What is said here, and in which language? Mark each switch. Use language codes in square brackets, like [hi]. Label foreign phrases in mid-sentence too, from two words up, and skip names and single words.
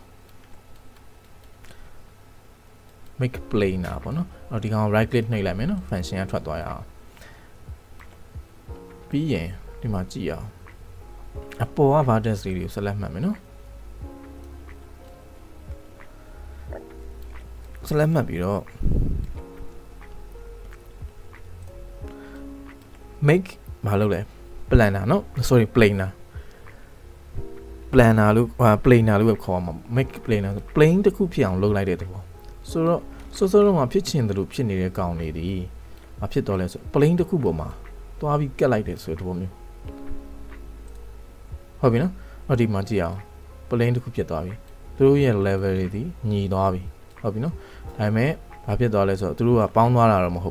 [en] make planar [my] ပေါ့နော်အဲ့တော့ဒီကောင် [en] right click [my] နှိပ်လိုက်မယ်နော် function ကထွက်သွားရအောင်ပြီးရင်ဒီမှာကြည့်အောင်အပေါ်က vertex လေးတွေကို select မှတ်မယ်နော် select မှတ်ပြီးတော့ make ဘာလုပ်လဲ planar နော် [en] sorry planar [my] လို့planar လို့ပဲခေါ်မှာ [en] make planar plane [my] တစ်ခုဖြစ်အောင်လုပ်လိုက်တဲ့သဘောဆိုတော့စောစောတော့ဖြစ်ချင်တယ်လို့ဖြစ်နေတဲ့ကောင်တွေဒီမဖြစ်တော့လဲဆို plane တစ်ခုပေါ်မှာသွားပြီးကက်လိုက်တယ်ဆိုတဲ့သဘောမျိုး ဟုတ်ပြီနော်အဲ့ဒီမှာကြည့်အောင် plane တစ်ခုဖြစ်သွားပြီသူတို့ရဲ့ level တွေဒီညီသွားပြီဟုတ်ပြီနော်ဒါပေမဲ့ဘာဖြစ်သွားလဲဆိုတော့သူတို့ကပေါင်းသွားတာတော့မဟုတ်